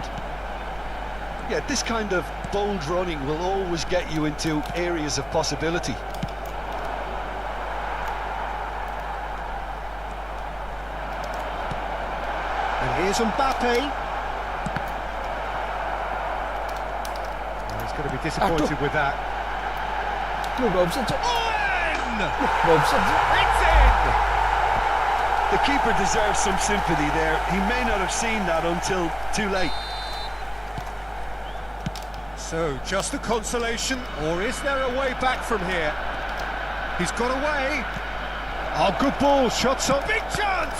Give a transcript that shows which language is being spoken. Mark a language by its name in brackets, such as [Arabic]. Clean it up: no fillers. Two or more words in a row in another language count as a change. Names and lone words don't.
[English] Yeah, this kind of bold running will always get you into areas of possibility. And here's Mbappe. Oh, he's going to be disappointed with that. [Javanese] Loh, gak offside, Cok. [English] Owen! [Javanese] Gak offside, Cok. [English] It's in! The keeper deserves some sympathy there. He may not have seen that until too late. So, just a consolation, or is there a way back from here? He's got away. Oh, good ball, shots on. Big chance!